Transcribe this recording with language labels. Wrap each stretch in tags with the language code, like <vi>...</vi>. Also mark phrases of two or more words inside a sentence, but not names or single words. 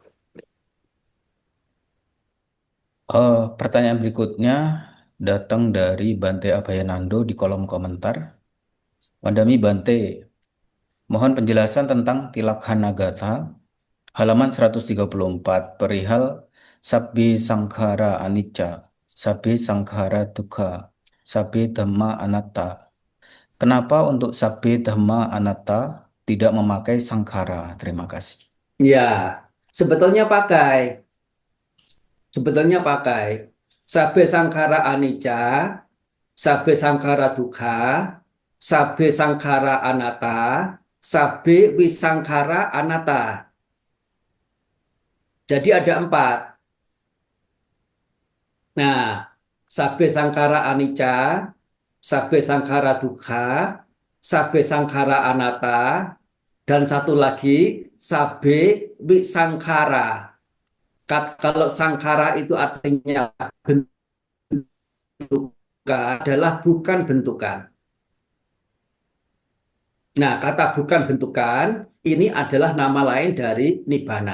<id>Pertanyaan berikutnya datang dari Bante Abhayanando di kolom komentar. Madami Bante, mohon penjelasan tentang Tilakkhanagatha halaman 134 perihal</id> <pi>sabbe sankhara anicca, sabbe sankhara dukkha, sabbe dhamma anatta.</pi> <id>Kenapa untuk</id> <pi>sabbe dhamma anatta</pi> <id>tidak memakai sankhara? Terima kasih. Ya, sebetulnya pakai. Sebetulnya pakai</id> <pi>sabbe sangkara anicca, sabbe sangkara dukkha, sabbe sangkara anatta, sabbe wisangkara anatta.</pi> <id>Jadi ada 4. Nah,</id> <pi>sabbe sangkara anicca, sabbe sangkara dukkha, sabbe sangkara anatta,</pi> <id>dan satu lagi</id> <pi>sabbe wisangkara.</pi> <id>Kalau sangkara itu artinya adalah bukan bentukan. Nah, kata bukan bentukan ini adalah nama lain dari nibbana.</id>